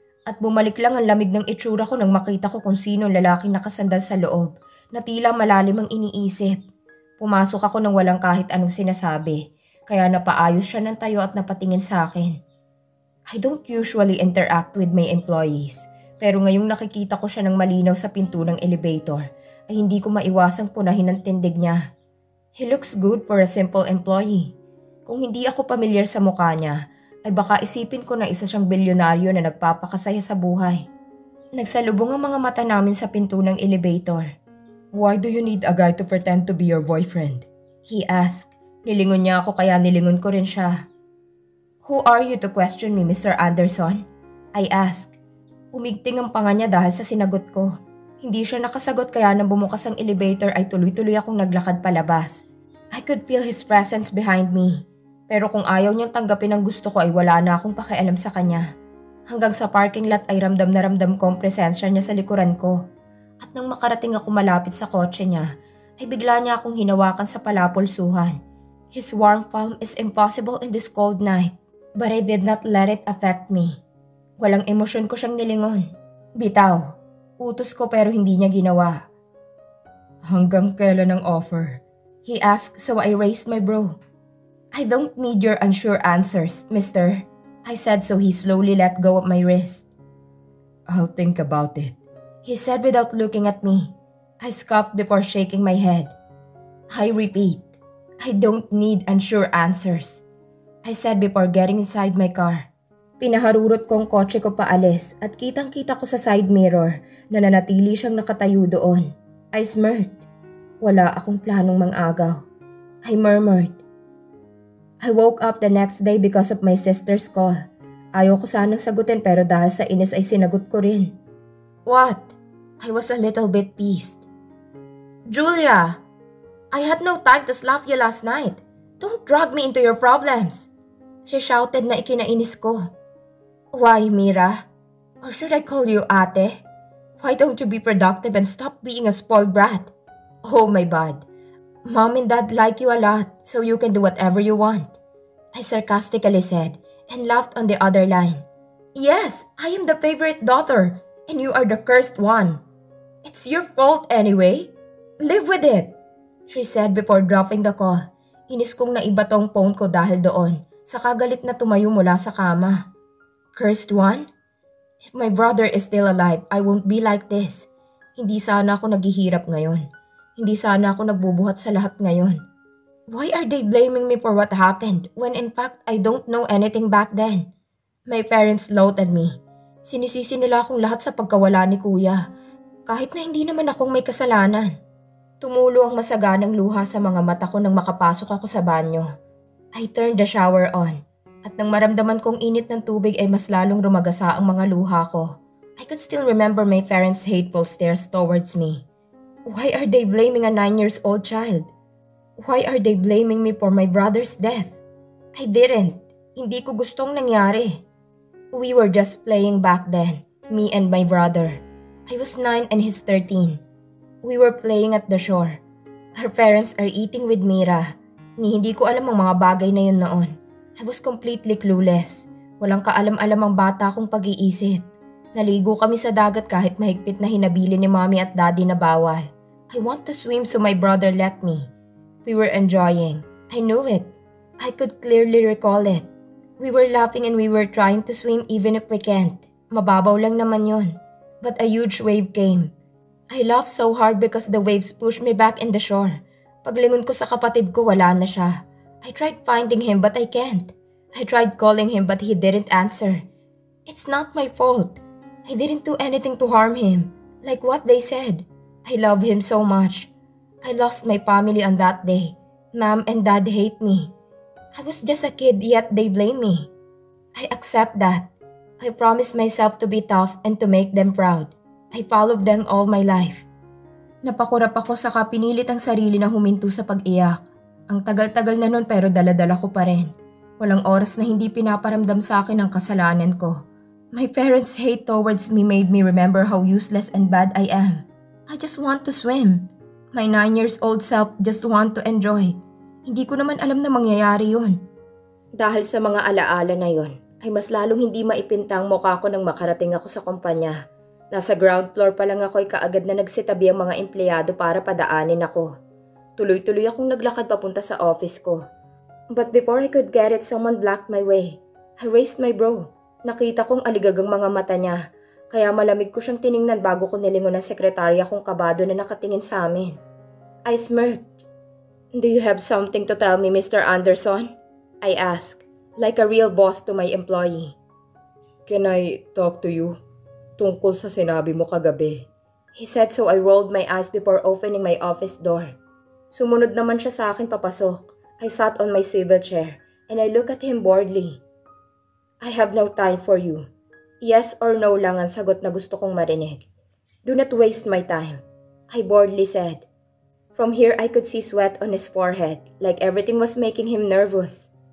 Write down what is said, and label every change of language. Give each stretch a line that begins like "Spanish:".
Filipino: At bumalik lang ang lamig ng itsura ko nang makita ko kung sino lalaking nakasandal sa loob na tila malalim ang iniisip. Pumasok ako nang walang kahit anong sinasabi, kaya napaayos siya ng tayo at napatingin sa akin.
English: I don't usually interact with my employees,
Filipino: pero ngayong nakikita ko siya ng malinaw sa pinto ng elevator, ay hindi ko maiwasang punahin ang tindig niya.
English: He looks good for a simple employee.
Filipino: Kung hindi ako pamilyar sa mukha niya, ay baka isipin ko na isa siyang bilyonaryo na nagpapakasaya sa buhay. Nagsalubong ang mga mata namin sa pinto ng elevator.
English: Why do you need a guy to pretend to be your boyfriend? He asked.
Filipino: Nilingon niya ako kaya nilingon ko rin siya.
English: Who are you to question me, Mr. Anderson? I asked.
Filipino: Umigting ang panga niya dahil sa sinagot ko. Hindi siya nakasagot kaya nang bumukas ang elevator ay tuloy-tuloy akong naglakad palabas.
English: I could feel his presence behind me.
Filipino: Pero kung ayaw niyang tanggapin ang gusto ko ay wala na akong pakialam sa kanya. Hanggang sa parking lot ay ramdam na ramdam ko ang presensya niya sa likuran ko. At nang makarating ako malapit sa kotse niya, ay bigla niya akong hinawakan sa palapulsuhan.
English: His warm palm is impossible in this cold night, but I did not let it affect me.
Filipino: Walang emosyon ko siyang nilingon. Bitaw, utos ko pero hindi niya ginawa. Hanggang kailan ang offer?
English: He asked so I raised my brow. I don't need your unsure answers, mister. I said so he slowly let go of my wrist. I'll think about it, he said without looking at me. I scoffed before shaking my head. I repeat, I don't need unsure answers, I said before getting inside my car.
Filipino: Pinaharurot ko ang kotse ko paalis at kitang-kita ko sa side mirror na nanatili siyang nakatayo doon.
English: I smirked.
Filipino: Wala akong planong mang-agaw.
English: I murmured. I woke up the next day because of my sister's call.
Filipino: Ayaw ko sanang sagutin pero dahil sa inis ay sinagot ko rin.
English: What? I was a little bit pissed. Julia! I had no time to slap you last night. Don't drag me into your problems. She shouted
Filipino: na ikinainis ko.
English: Why, Mira? Or should I call you ate? Why don't you be productive and stop being a spoiled brat? Oh my bad. Mom and Dad like you a lot, so you can do whatever you want, I sarcastically said and laughed on the other line. Yes, I am the favorite daughter, and you are the cursed one. It's your fault anyway. Live with it, she said before dropping the call.
Filipino: Inis kong naiba tong phone ko dahil doon, sa kagalit na tumayo mula sa kama.
English: Cursed one? If my brother is still alive, I won't be like this.
Filipino: Hindi sana ako naghihirap ngayon. Hindi sana ako nagbubuhat sa lahat ngayon.
English: Why are they blaming me for what happened when in fact I don't know anything back then? My parents loathed me.
Filipino: Sinisisi nila akong lahat sa pagkawala ni kuya, kahit na hindi naman akong may kasalanan. Tumulo ang masaganang luha sa mga mata ko nang makapasok ako sa banyo.
English: I turned the shower on,
Filipino: at nang maramdaman kong init ng tubig ay mas lalong rumagasa ang mga luha ko.
English: I could still remember my parents' hateful stares towards me. Why are they blaming a 9-year-old child? Why are they blaming me for my brother's death? I didn't. Hindi ko gustong nangyari. We were just playing back then, me and my brother. I was 9 and he's 13. We were playing at the shore. Our parents are eating with Mira.
Filipino: Hindi ko alam ang mga bagay na yun noon.
English: I was completely clueless.
Filipino: Walang kaalam-alam ang bata kong pag-iisip. Naligo kami sa dagat kahit mahigpit na hinabili ni mommy at daddy na bawal.
English: I want to swim so my brother let me. We were enjoying. I knew it. I could clearly recall it. We were laughing and we were trying to swim even if we can't.
Filipino: Mababaw lang naman yon.
English: But a huge wave came. I laughed so hard because the waves pushed me back in the shore.
Filipino: Paglingon ko sa kapatid ko, wala na siya.
English: I tried finding him but I can't. I tried calling him but he didn't answer. It's not my fault. I didn't do anything to harm him. Like what they said. I love him so much. I lost my family on that day. Mom and Dad hate me. I was just a kid yet they blame me. I accept that. I promised myself to be tough and to make them proud. I followed them all my life.
Filipino: Napakurap ako saka pinilit ang sarili na huminto sa pag-iyak. Ang tagal-tagal na nun pero dala-dala ko pa rin. Walang oras na hindi pinaparamdam sa akin ang kasalanan ko.
English: My parents' hate towards me made me remember how useless and bad I am. I just want to swim. My 9 years old self just want to enjoy.
Filipino: Hindi ko naman alam na mangyayari yun. Dahil sa mga alaala na yon, ay mas lalong hindi maipintang mukha ko nang makarating ako sa kumpanya. Nasa ground floor pa lang ako ay kaagad na nagsitabi ang mga empleyado para padaanin ako. Tuloy-tuloy akong naglakad papunta sa office ko.
English: But before I could get it, someone blocked my way. I raised my bro.
Filipino: Nakita kong aligagang mga mata niya, kaya malamig ko siyang tiningnan bago ko nilingon ang sekretarya kong kabado na nakatingin sa amin.
English: I smirked. Do you have something to tell me, Mr. Anderson? I asked, like a real boss to my employee. Can I talk to you?
Filipino: Tungkol sa sinabi mo kagabi.
English: He said so I rolled my eyes before opening my office door.
Filipino: Sumunod naman siya sa akin papasok.
English: I sat on my swivel chair and I looked at him boredly. I have no time for you. Yes or no
Filipino: lang ang sagot na gusto kong marinig.
English: Do not waste my time, I boredly said. From here I could see sweat on his forehead, like everything was making him nervous.